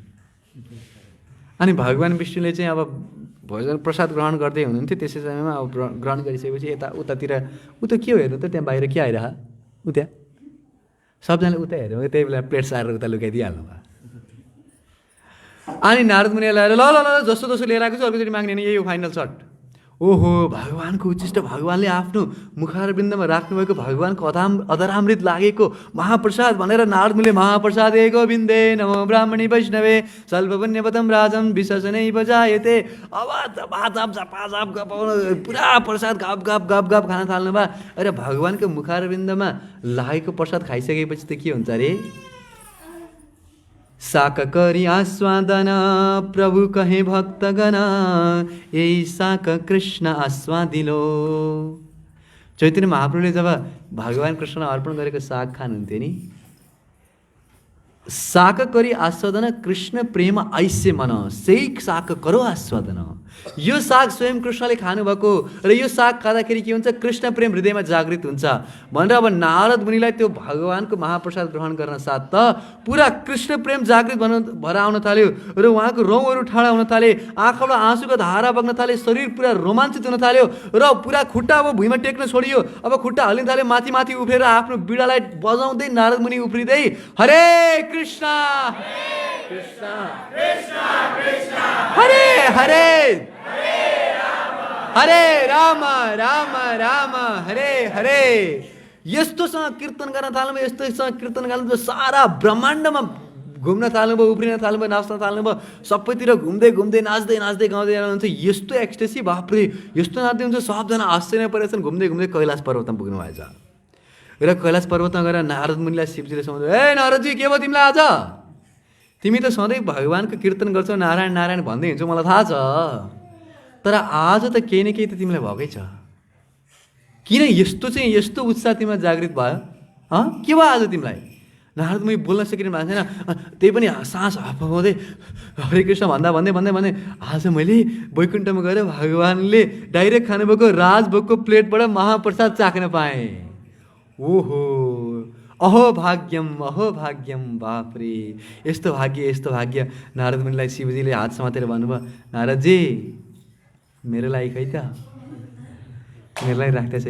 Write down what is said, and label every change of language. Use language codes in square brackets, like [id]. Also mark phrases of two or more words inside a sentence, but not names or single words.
[ne] अनि भगवान् विष्णुले चाहिँ अब भोजन प्रसाद ग्रहण गर्दै हुनुहुन्थ्यो, त्यसै समयमा अब ग्रहण गरिसकेपछि यता उतातिर ऊ त के हो हेर्नु त, त्यहाँ बाहिर के आइरह ऊ त्यहाँ सबजनाले उता हेऱ्यो, त्यही बेला प्लेट सारेर उता लुकाइदिइहाल्नु भयो। अनि नारद मुनिले लगाएर ल ल ल जस्तो जस्तो लिएर आएको छु अर्कोचोटि माग्ने यही हो [en] final short. [ne] ओहो भगवान्को उच्चिष्ट भगवान्ले आफ्नो मुखारविन्दमा राख्नुभएको भगवान्को अधरामृत लागेको महाप्रसाद भनेर नारद मुनिले महाप्रसाद [sa] एको बिन्दे नमो ब्राह्मणी वैष्णवे सल्पपुण्यपतम राजम विशेषणै बजायते। [ne] अब झपाझप झपाझप गपाउनु पुरा प्रसाद गप गप गप गप खान थाल्नु भयो। अरे भगवान्को मुखारविन्दमा लागेको प्रसाद खाइसकेपछि त के हुन्छ अरे, [bn] সাক করি আস্বাদন প্রভু কহে ভক্তগণ যহি সাক কৃষ্ণ আস্বাদিলো। [ne] चैतन्य महाप्रभुले जब भगवान् कृष्णलाई अर्पण गरेको साग खानुहुन्थ्यो नि, [bn] সাক করি আস্বাদন কৃষ্ণ প্রেম ঐসে মন সহি সাক করো আস্বাদন। [ne] यो साग स्वयं कृष्णले खानुभएको र यो साग खाँदाखेरि के हुन्छ, कृष्ण प्रेम हृदयमा जागृत हुन्छ भनेर अब नारद मुनिलाई त्यो भगवान्को महाप्रसाद ग्रहण गर्न साथ त पुरा कृष्ण प्रेम जागृत भएर आउन थाल्यो र उहाँको रौँहरू ठाडा हुन थाले, आँखाबाट आँसुको धारा बग्न थाले, शरीर पुरा रोमाञ्चित हुन थाल्यो र पुरा खुट्टा अब भुइँमा टेक्न छोडियो। अब खुट्टा हल्लिन थाल्यो, माथि माथि उफ्रेर आफ्नो बिडालाई बजाउँदै नारद मुनि उफ्रिँदै हरे कृष्ण कृष्ण कृष्ण कृष्ण हरे हरे हरे राम राम राम हरे हरे यस्तोसँग कीर्तन गर्न थाल्नुभयो, यस्तोसँग कीर्तन गर्नुभयो, सारा ब्रह्माण्डमा घुम्न थाल्नुभयो, उफ्रिन थाल्नुभयो, नाच्न थाल्नुभयो, सबैतिर घुम्दै घुम्दै नाच्दै नाच्दै गाउँदै जानुहुन्छ। यस्तो एक्सटेसी बाफ्रे यस्तो नाच्दै हुन्छ, सबजना आश्चर्य परेछन्। घुम्दै घुम्दै कैलाश पर्वतमा पुग्नु भएछ र कैलाश पर्वतमा गएर नारद मुनिलाई शिवजीले सम्झाउँदै ए नारदजी के भयो तिमीलाई आज, तिमी त सधैँ भगवान्को कीर्तन गर्छौ, नारायण नारायण भन्दै हिँड्छौ, मलाई थाहा छ, तर आज त केही न केही त तिमीलाई भएकै छ। किन यस्तो उत्साह तिमीलाई जागृत भयो? के भयो आज तिमीलाई? नारद मुनि बोल्न सकिने भएको छैन। त्यही पनि सास हाफाउँदै हरे कृष्ण भन्दै आज मैले वैकुण्ठमा गएर भगवान्ले डाइरेक्ट खानुभएको राजभोगको प्लेटबाट महाप्रसाद चाख्न पाएँ। ओहो, [sa] अहो भाग्यम, [ne] बापरे, यस्तो भाग्य। नारद मुनिलाई शिवजीले हात समातेर भन्नुभयो, नारदजी मेरो लागि खै त, मेरो लागि राख्दै छैन?